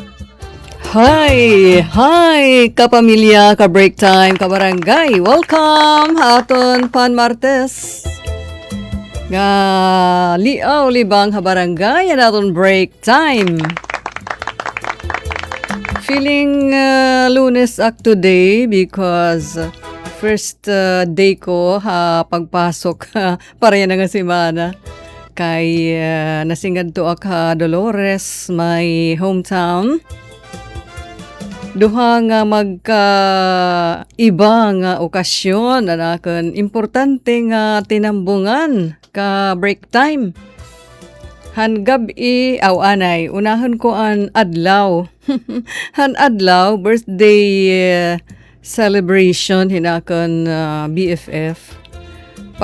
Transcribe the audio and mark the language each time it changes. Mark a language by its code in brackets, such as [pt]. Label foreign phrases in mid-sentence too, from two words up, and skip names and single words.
[war] Hi, kapamilya, ka- [en] break time, [war] kabarangay. Welcome aton Pan Martes. Nga liaw libang habarangay aton [en] break time. [war] Feeling Lunes ak [en] today because first day [war] ko pagpasok para yan nga semana. Kay nasingad to ak Dolores, [en] my hometown. [war] Duha nga iba nga okasyon na importante nga tinambungan ka [en] break time. [war] Han gabi anay unahon ko an adlaw. Han adlaw [en] birthday celebration [war] hinakon BFF.